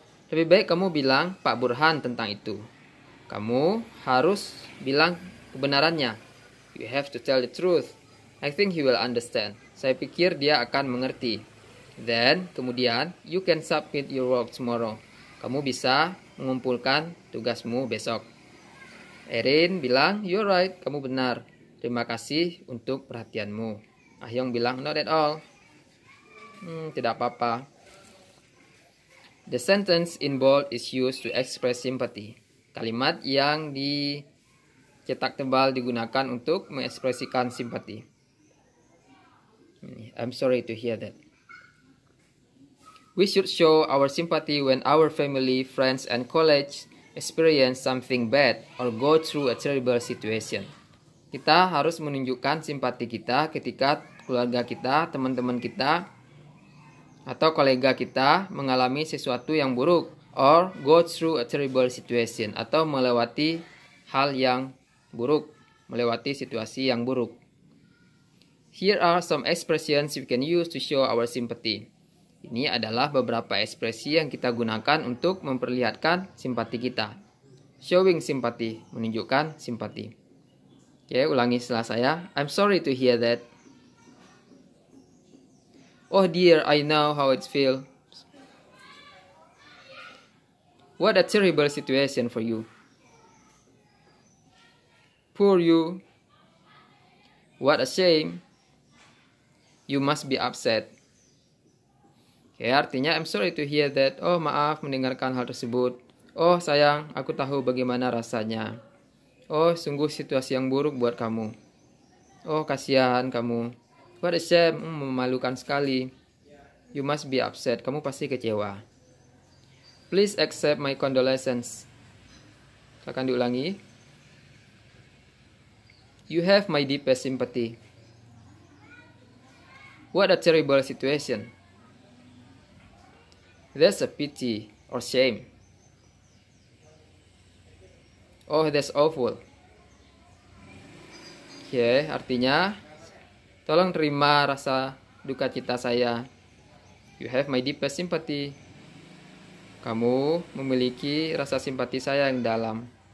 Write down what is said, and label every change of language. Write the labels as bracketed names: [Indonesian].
[Indonesian] Lebih baik kamu bilang Pak Burhan tentang itu. Kamu harus bilang kebenarannya. [English] You have to tell the truth. I think he will understand. [Indonesian] Saya pikir dia akan mengerti. [English] Then, [Indonesian] kemudian, [English] you can submit your work tomorrow. [Indonesian] Kamu bisa mengumpulkan tugasmu besok. Erin bilang, [English] You're right, [Indonesian] kamu benar. Terima kasih untuk perhatianmu. Ah-Yong bilang, [English] Not at all. [Indonesian] Tidak apa-apa. [English] The sentence in bold is used to express sympathy. [Indonesian] Kalimat yang dicetak tebal digunakan untuk mengekspresikan simpati. [English] I'm sorry to hear that. We should show our sympathy when our family, friends, and colleagues experience something bad or go through a terrible situation. [Indonesian] Kita harus menunjukkan simpati kita ketika keluarga kita, teman-teman kita, atau kolega kita mengalami sesuatu yang buruk, [English] or go through a terrible situation, [Indonesian] atau melewati hal yang buruk, melewati situasi yang buruk. [English] Here are some expressions we can use to show our sympathy. [Indonesian] Ini adalah beberapa ekspresi yang kita gunakan untuk memperlihatkan simpati kita. [English] Showing sympathy, [Indonesian] menunjukkan simpati. Oke, ulangi setelah saya. [English] I'm sorry to hear that. Oh dear, I know how it feels. What a terrible situation for you. Poor you. What a shame. You must be upset. [Indonesian] Oke, artinya [English] I'm sorry to hear that. [Indonesian] Oh, maaf mendengarkan hal tersebut. Oh, sayang, aku tahu bagaimana rasanya. Oh, sungguh situasi yang buruk buat kamu. Oh, kasihan kamu. [English] What a shame, [Indonesian] memalukan sekali. [English] You must be upset, [Indonesian] kamu pasti kecewa. [English] Please accept my condolences. [Indonesian] Akan diulangi. [English] You have my deepest sympathy. What a terrible situation. That's a pity or shame. Oh, that's awful. [Indonesian] Oke, artinya tolong terima rasa duka cita saya. [English] You have my deepest sympathy. [Indonesian] Kamu memiliki rasa simpati saya yang dalam.